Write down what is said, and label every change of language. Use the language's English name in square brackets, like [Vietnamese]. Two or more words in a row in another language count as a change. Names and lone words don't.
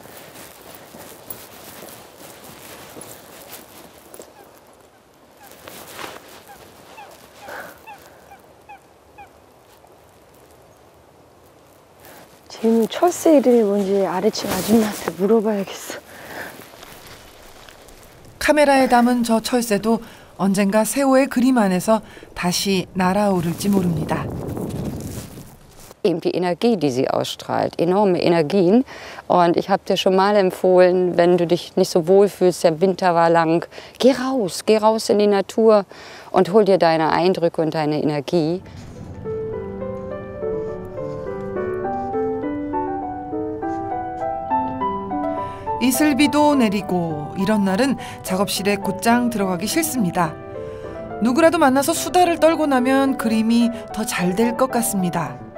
[Korean] 쟤는 철새 이름이 뭔지 아래층 아줌마한테 물어봐야겠어. 카메라에 담은 저 철새도 언젠가 세호의 그림 안에서 다시 날아오를지 모릅니다. [German] Eben die Energie, die sie ausstrahlt, enorme Energien. Und ich habe dir schon mal empfohlen, wenn du dich nicht so wohl fühlst, der Winter war lang, geh raus in die Natur und hol dir deine Eindrücke und deine Energie. [Korean] 이슬비도 내리고 이런 날은 작업실에 곧장 들어가기 싫습니다. 누구라도 만나서 수다를 떨고 나면 그림이 더 잘 될 것 같습니다.